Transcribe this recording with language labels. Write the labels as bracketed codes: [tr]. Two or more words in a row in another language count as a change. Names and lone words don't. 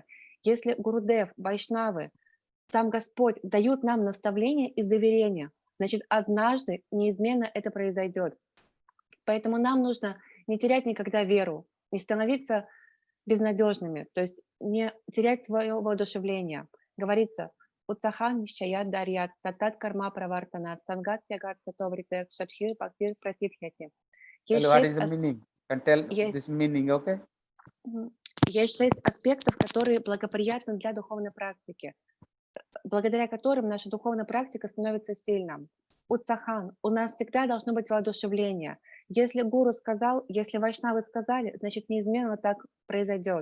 [ru] Если Гурудев, Вайшнавы, сам Господь дают нам наставления и заверения, значит, однажды неизменно это произойдет. Поэтому нам нужно не терять никогда веру, не становиться безнадежными, то есть не терять свое воодушевление. Говорится: [sa] «उत्साहान् निश्चयाद् धैर्यात्, तत्तत् कर्म प्रवर्तनात्, सङ्ग त्यागात् सतो वृत्तेः, षड्भिर् भक्तिः प्रसिध्यति». [en] What is the meaning? Can tell this meaning, okay? [ru] Есть 6 аспектов, которые благоприятны для духовной практики, благодаря которым наша духовная практика становится сильной. Утсахан, у нас всегда должно быть воодушевление. Если гуру сказал, если вайшнавы сказали, значит, неизменно так произойдет.